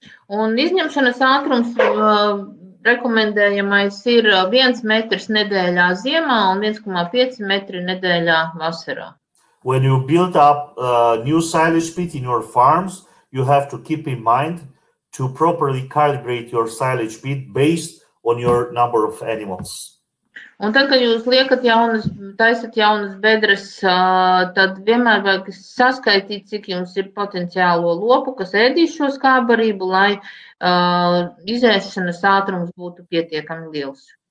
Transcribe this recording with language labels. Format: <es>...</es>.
<lv>Un izņemšanas ātrums rekomendējamais ir 1 metrs nedēļā ziemā un 1,5 metri nedēļā vasarā.</lv> <en>When you build up a new silage pit in your farms, you have to keep in mind to properly calibrate your silage pit based on your number of animals.</en> <lv>Un tad, kad jūs taisat jaunas bedres, tad vienmēr vajag saskaitīt, cik jums ir potenciālo lopu, kas ēdīs šo skābbarību, lai izēšanas ātrums būtu pietiekami liels.</lv>